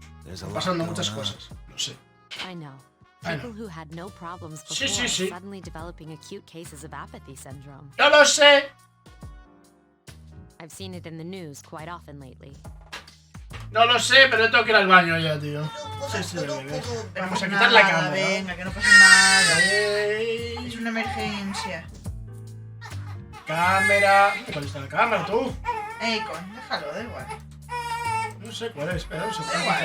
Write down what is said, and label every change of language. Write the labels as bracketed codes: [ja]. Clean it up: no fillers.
[es] Están pasando muchas cosas, lo sé. [en] I know. People who had no problems before suddenly developing acute cases of apathy syndrome. [es] ¡No lo sé! [en] I've seen it in the news quite often lately. [es] No lo sé, pero yo tengo que ir al baño ya, tío. Sí, vamos a quitar la cámara. Venga, que no pasa nada. Es una emergencia. Cámara. ¿Cuál está la cámara, tú? Déjalo, da igual. No sé cuál es, pero no sé cuál